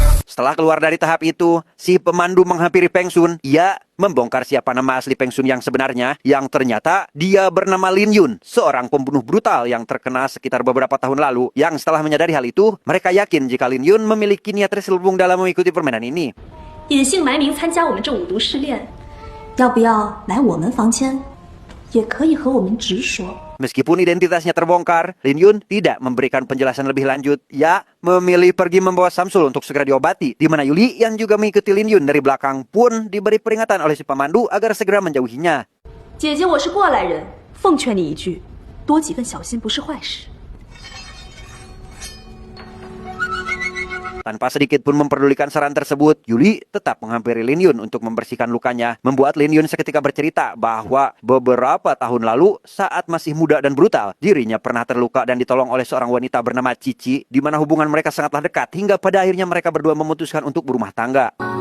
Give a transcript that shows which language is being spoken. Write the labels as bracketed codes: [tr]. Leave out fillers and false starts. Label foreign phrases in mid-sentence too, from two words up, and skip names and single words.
[id] Setelah keluar dari tahap itu, si pemandu menghampiri Peng Sun. Ia membongkar siapa nama asli Peng Sun yang sebenarnya, yang ternyata dia bernama Lin Yun, seorang pembunuh brutal yang terkenal sekitar beberapa tahun lalu. Yang setelah menyadari hal itu, mereka yakin jika Lin Yun memiliki niat terselubung dalam mengikuti permainan ini. [zh] 隐姓埋名参加我们这五毒试炼，要不要来我们房间？也可以和我们直说。 [id] Meskipun identitasnya terbongkar, Lin Yun tidak memberikan penjelasan lebih lanjut. Ia memilih pergi membawa Samsul untuk segera diobati. Di mana Yuli yang juga mengikuti Lin Yun dari belakang pun diberi peringatan oleh si pemandu agar segera menjauhinya. [zh] 姐姐，我是过来人，奉劝你一句，多几分小心不是坏事。 [id] Tanpa sedikit pun memperdulikan saran tersebut, Yuli tetap menghampiri Lin Yun untuk membersihkan lukanya. Membuat Lin Yun seketika bercerita bahwa beberapa tahun lalu saat masih muda dan brutal, dirinya pernah terluka dan ditolong oleh seorang wanita bernama Cici, di mana hubungan mereka sangatlah dekat hingga pada akhirnya mereka berdua memutuskan untuk berumah tangga.